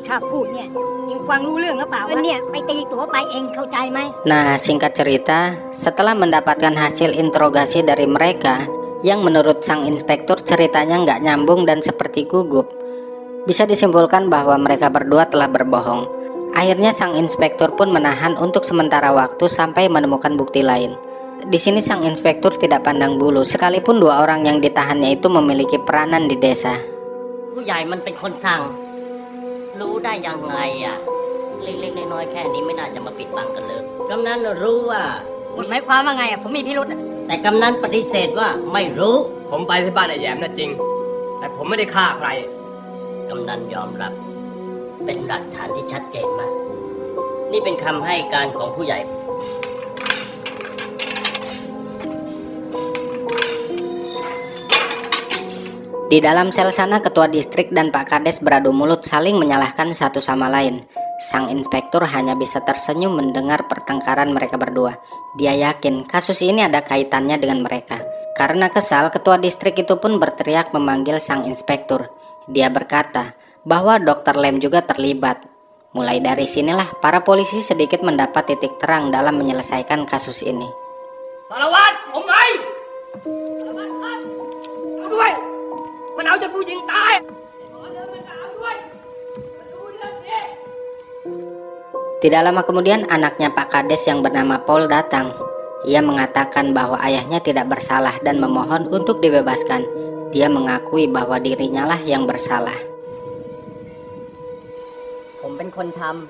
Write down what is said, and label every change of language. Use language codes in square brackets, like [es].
[th] ถ้าพูดเนี่ยเองฟังรู้เรื่องหรือเปล่าวะเนี่ยไปตีตั๋วไปเองเข้าใจไหม [id] Nah, singkat cerita, setelah mendapatkan hasil interogasi dari mereka, yang menurut sang inspektur ceritanya nggak nyambung dan seperti gugup, bisa disimpulkan bahwa mereka berdua telah berbohong. Akhirnya sang inspektur pun menahan untuk sementara waktu sampai menemukan bukti lain. Di sini sang inspektur tidak pandang bulu, sekalipun dua orang yang ditahannya itu memiliki peranan di desa. [th] ผู้ใหญ่มันเป็นคนสั่งรู้ได้ยังไงอ่ะเล็กๆน้อยๆแค่นี้ไม่น่าจะมาปิดบังกันเลยกำนันรู้ว่า หมายความว่าไงอ่ะผมมีพิรุธอ่ะ แต่กำนันปฏิเสธว่าไม่รู้ ผมไปที่บ้านไอ้แยมน่ะจริง แต่ผมไม่ได้ฆ่าใคร กำนันยอมรับเป็นหลักฐานที่ชัดเจนมากนี่เป็นคำให้การของผู้ใหญ่ [id] Di dalam sel sana ketua distrik dan Pak Kades beradu mulut saling menyalahkan satu sama lain. Sang inspektur hanya bisa tersenyum mendengar pertengkaran mereka berdua. Dia yakin kasus ini ada kaitannya dengan mereka. Karena kesal, ketua distrik itu pun berteriak memanggil sang inspektur. Dia berkata bahwa Dr. Lem juga terlibat. Mulai dari sinilah para polisi sedikit mendapat titik terang dalam menyelesaikan kasus ini. [th] สารวัตรผมไงสารวัตรครับเอาด้วยมันเอาจนผู้หญิงตายขอเรื่องมันเอาด้วยมาดูเรื่องนี้ [id] Tidak lama kemudian anaknya Pak Kades yang bernama Paul datang. Ia mengatakan bahwa ayahnya tidak bersalah dan memohon untuk dibebaskan. Dia mengakui bahwa dirinya lah yang bersalah. [th] ผมเป็นคนท